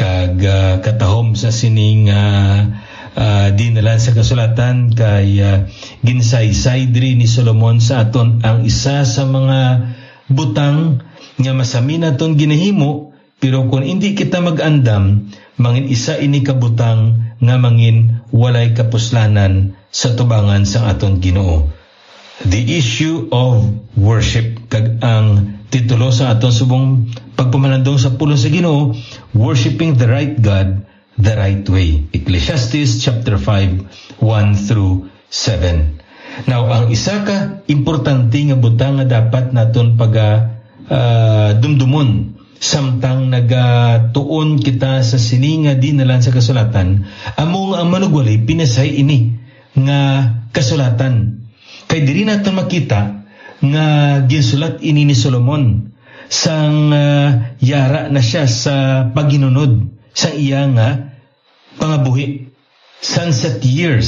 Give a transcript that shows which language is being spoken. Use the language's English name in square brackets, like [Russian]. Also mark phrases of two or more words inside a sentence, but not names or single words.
[Hiligaynon] Kag katahom sa sining dinalan sa kasulatan kay ginsaysay diri ni Solomon sa aton ang isa sa mga butang nga masami naton ginahimo, pero kung hindi kita mag-andam, mangin isa ini kabutang nga mangin walay kapuslanan sa tubangan sa aton Ginoo. [English] The issue of worship, [Hiligaynon] kag ang titulo sa aton subong pagpamalandong sa pulo sa Ginoo, [English] worshiping the right God the right way. Ecclesiastes chapter 5 1 through 7. Now, [Hiligaynon] ang isa ka importante nga butang nga dapat naton dumdumon samtang nagatuon kita sa sininga dinalan sa kasulatan, among ang manugwali pinasay ini nga kasulatan. Kay diri naton makita nga ginsulat ini ni Solomon sang yara na siya sa paginunod sa iya nga pangabuhi, [English] sunset years.